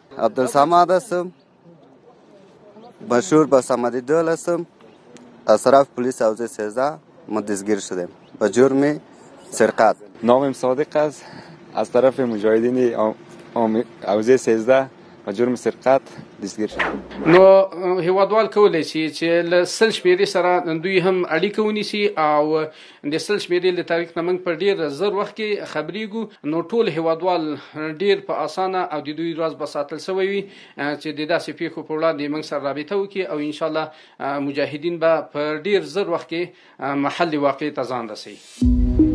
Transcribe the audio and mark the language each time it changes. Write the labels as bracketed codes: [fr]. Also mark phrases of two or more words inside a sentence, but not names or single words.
[fa] عبدالصمد هستم، مشهور به صمدی دول هستم. از طرف پلیس حوزه 13 ما دستگیر شدیم به جرم سرقت. نامم صادق است، از طرف مجاهدین حوزه 13 په جرم سرقت دستگیر شد. [ps] نو هیوادوال کولی شي چې له 100 شمېرې سره دوی هم اړیکه ونیسي او د 100 شمېرې له تاریخ نه موږ په ډېر زر وخت کې خبرېږو. نو ټول هیوادوال ډېر په اسانه او د دوی راز به ساتل شوی وي چې د داسې پیښو په وړاندې موږ سره رابطه وکړي او انشاءالله مجاهدین به په ډېر زر وخت کې محل واقع ته ځان رسوي.